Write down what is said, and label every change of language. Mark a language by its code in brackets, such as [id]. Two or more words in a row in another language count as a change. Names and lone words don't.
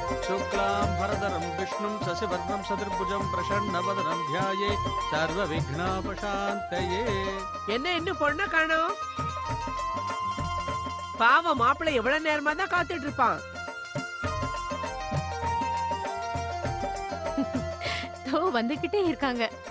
[sa] शुक्लां भरधरं विष्णुं शशिवर्णं चतुर्भुजं प्रसन्नवदनं ध्याये सर्वविघ्नोपशान्तये. [ta] என்ன இன்னும் பொண்ண காணோம்? பாவம் மாப்பிள்ளை எவ்வளவு நேரமா தான் காத்துட்டு இருப்பான். தோ வந்துகிட்டே இருக்காங்க.